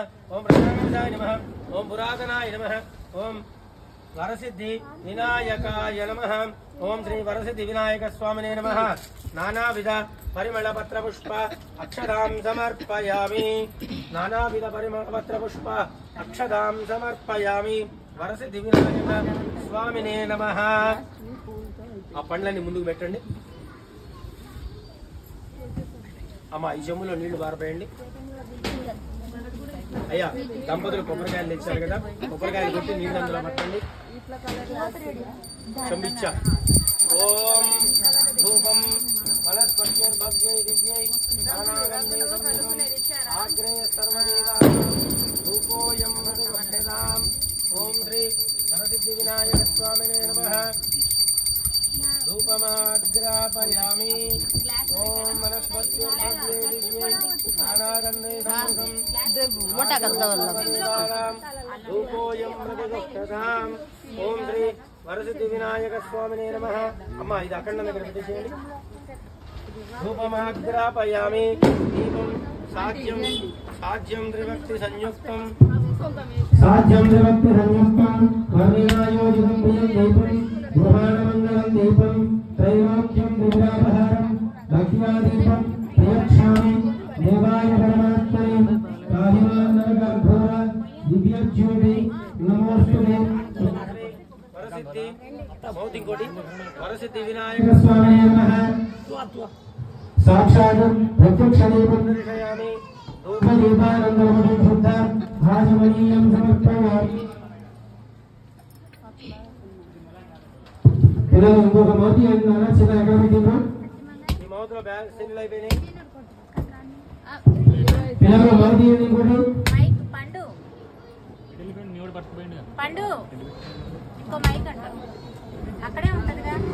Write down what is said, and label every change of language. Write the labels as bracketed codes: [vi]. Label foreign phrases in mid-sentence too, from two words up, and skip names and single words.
[sa] ओम प्रजागंधाय नमः ओम पुरातनाय नमः ओम वरसिद्धि विनायकाय नमः ओम श्री वरसिद्धि विनायक स्वामिने नमः नानाविध परिमल पत्र पुष्प अक्षदां समर्पयामि नानाविध परिमल पत्र पुष्प अक्षदां समर्पयामि वरसिद्धि विनायक स्वामिने नमः [te] ఆ పండ్లన్నీ ముందుకు పెట్టండి అమ్మా ఈ చెంబులో నీళ్లు బారపోయండి అయ్యా దంపతులు కొబ్బరికాయలు తెచ్చారు కదా కొబ్బరికాయలు కొట్టి నీళ్ళు అందులో పట్టండి చెంబిచ్చా [sa] ఓం ధూపం ఫలస్పర్శైర్భవ్యై దివ్యై నానాగంధై సంయుతం ఆగ్రే సర్వదేవా ధూపోయం మృదువర్ధతాం ఓం శ్రీ వరసిద్ధి వినాయక స్వామినే నమః धूपमाग्रापयामि ओम वनस्पत्युर्भव्यै दिव्यै नानागन्धै संयुतं धूपोऽयं मृदुदक्षताम् ओम श्री वरसिद्धि विनायक स्वामिने नमः [te] అమ్మా ఇది అఖండ దగ్గర పెట్టేయండి [sa] धूपमाग्रापयामि दीपं साज्यं त्रिभक्ति संयुक्तं वर्णिनायोजितं प्रियं दीपं गृहाणमङ्गलं दीपं त्रैलोक्यं दिव्यापहारं भक्त्यादीपं प्रयच्छामि देवाय परमात्मने काहिमानरघोर दिव्यज्योति नमोस्तुते वरसिद्धि मौतिकोटि वरसिद्धि विनायक स्वामिने नमः साक्षात् प्रत्यक्षदीपं दर्शयामि धूपदीपानन्दमणिं शुद्ध आचमनीयं समर्पयामि [te] పిల్లలు ఇంకొక మౌతి అన్నారా చిన్న ఎక్కడ పెట్టిండ్రు ఈ మౌతిలో బ్యాగ్ సింగిల్ అయిపోయినాయి పిల్లలు మౌతి ఇంకోటి మైక్ పండు పండు ఇంకో మైక్ అంట అక్కడే ఉంటదిగా